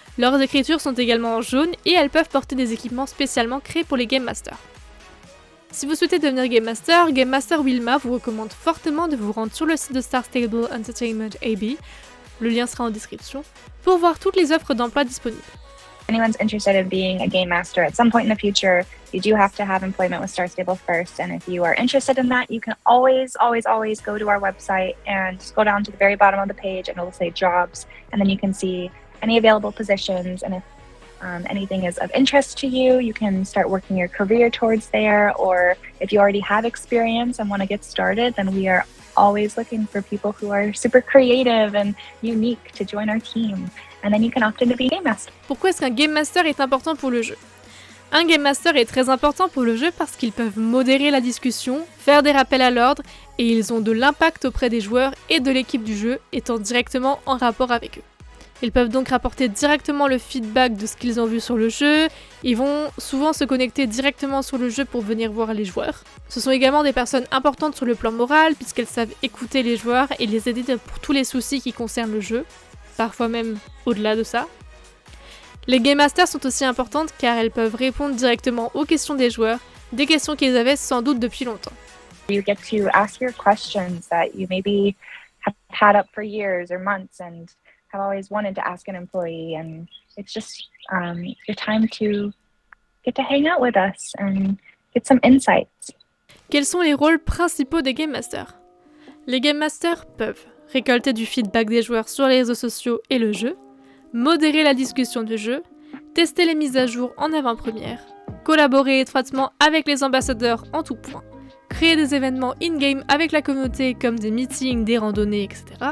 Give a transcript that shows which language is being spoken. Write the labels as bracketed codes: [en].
[fr] Leurs écritures sont également en jaune et elles peuvent porter des équipements spécialement créés pour les Game Masters. Si vous souhaitez devenir Game Master Wilma vous recommande fortement de vous rendre sur le site de Star Stable Entertainment AB, le lien sera en description, pour voir toutes les offres d'emploi disponibles. [en] If anyone's interested in being a game master at some point in the future, you do have to have employment with Star Stable first. And if you are interested in that, you can always go to our website and just go down to the very bottom of the page and it'll say jobs. And then you can see any available positions. And if anything is of interest to you, you can start working your career towards there. Or if you already have experience and want to get started, then we are always looking for people who are super creative and unique to join our team. And then you can opt in to be Game Master. [fr] Pourquoi est-ce qu'un Game Master est important pour le jeu ? Un Game Master est très important pour le jeu parce qu'ils peuvent modérer la discussion, faire des rappels à l'ordre, et ils ont de l'impact auprès des joueurs et de l'équipe du jeu, étant directement en rapport avec eux. Ils peuvent donc rapporter directement le feedback de ce qu'ils ont vu sur le jeu, ils vont souvent se connecter directement sur le jeu pour venir voir les joueurs. Ce sont également des personnes importantes sur le plan moral puisqu'elles savent écouter les joueurs et les aider pour tous les soucis qui concernent le jeu, parfois même au-delà de ça. Les Game Masters sont aussi importantes car elles peuvent répondre directement aux questions des joueurs, des questions qu'ils avaient sans doute depuis longtemps. [en] You get to ask your questions that you maybe have had up for years or months and have always wanted to ask an employee, and it's just your time to get to hang out with us and get some insights. [fr] Quels sont les rôles principaux des Game Masters ? Les Game Masters peuvent récolter du feedback des joueurs sur les réseaux sociaux et le jeu, modérer la discussion du jeu, tester les mises à jour en avant-première, collaborer étroitement avec les ambassadeurs en tout point, créer des événements in-game avec la communauté comme des meetings, des randonnées, etc.